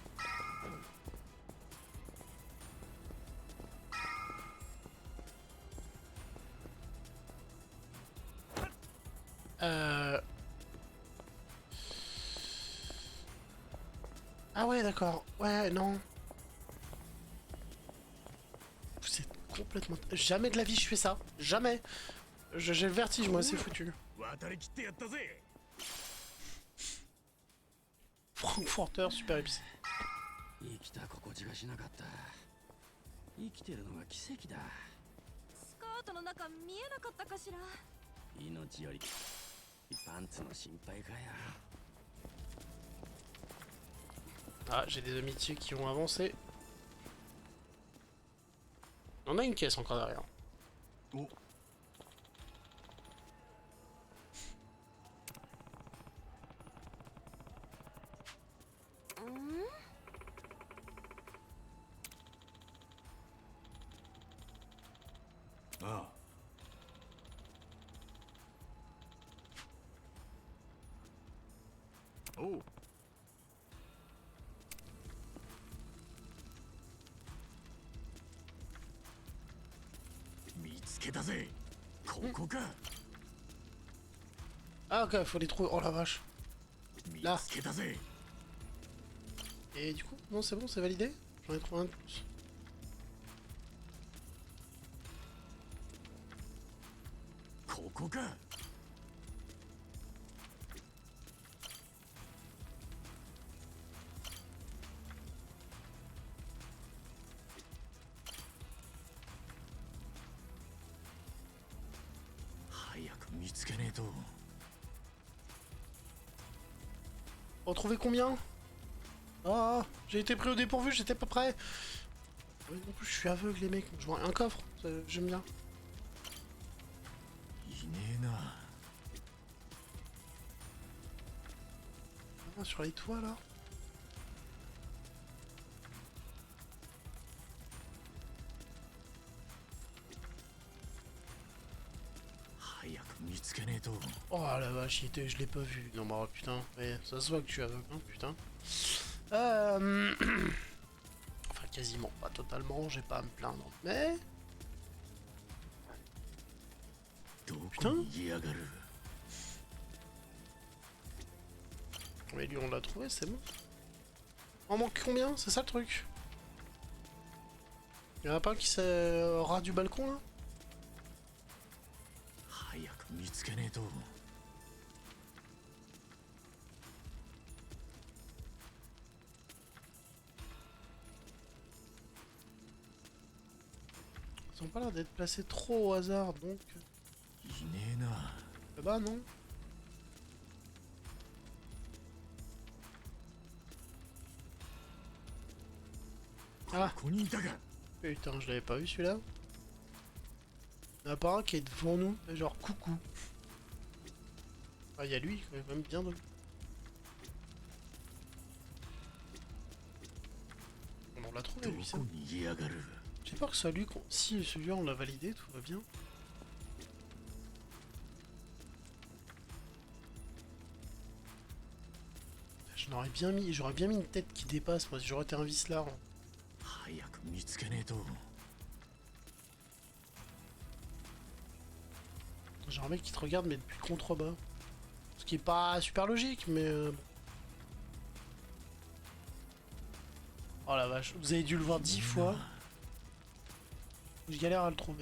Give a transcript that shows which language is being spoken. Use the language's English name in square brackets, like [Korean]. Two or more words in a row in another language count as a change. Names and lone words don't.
[French] Ah ouais, d'accord. Ouais, non. Vous êtes complètement... Jamais de la vie je fais ça. Jamais. J'ai le vertige, moi, c'est foutu. [Japanese] 渡り切ってやったぜ。 [French] Frankfurter, super épicé. [Japanese] 生きた心地がしなかった。生きてるのが奇跡だ。スカートの中見えなかったかしら。命よりパンツの心配かよ。 [French] Ah, j'ai des amitiés qui ont avancé. On a une caisse encore derrière. Oh. Ah. [Japanese] おう。見つけたぜ。ここか。 [French] Ah ok, faut les trouver. Oh la vache. [Japanese] 見 [French] Là. [Japanese] つけたぜ。 [French] Et du coup, non c'est bon, c'est validé. J'en ai trouvé un de plus. [Japanese] ここか。早く見つけねえと。 [French] Retrouver combien? Ah, j'ai été pris au dépourvu, j'étais pas prêt. Ouais, en plus, je suis aveugle, les mecs. Je vois un coffre, j'aime bien. [Japanese] いねえな。 [French] Ah, sur les toits là. [Japanese] 早く見つけねえと。 [French] Oh la vache, je l'ai pas vu. Non, bah putain, ouais, ça se voit que je suis aveugle, hein, putain. Enfin, quasiment, pas totalement, j'ai pas à me plaindre. Mais. [Japanese] どこにいやがる。 [French] Mais lui, on l'a trouvé, c'est bon. On manque combien? C'est ça le truc? Y'en a pas un qui s'est au ras du balcon là? [Japanese] 早く見つけねえと。 [French] Ils ont pas l'air d'être placés trop au hasard donc. [Japanese] いねえな。 [French] Bah non. Ah [Japanese] ここにいたか。 [French] putain, je l'avais pas vu celui-là. Il y en a pas un qui est devant nous, genre coucou. Ah, il y a lui, quand même bien de... On l'a trouvé [Japanese] ど [French] lui, ça. [Japanese] こにいやがる。 [French] J'ai peur que ce soit lui qu'on... Si celui-là on l'a validé, tout va bien. J'aurais bien mis une tête qui dépasse, moi, si j'aurais été un vicelard. [Japanese] 早く見つけねえと。 [French] J'ai un mec qui te regarde, mais depuis le contrebas. Ce qui est pas super logique, mais... Oh la vache, vous avez dû le voir 10 fois. Je galère à le trouver.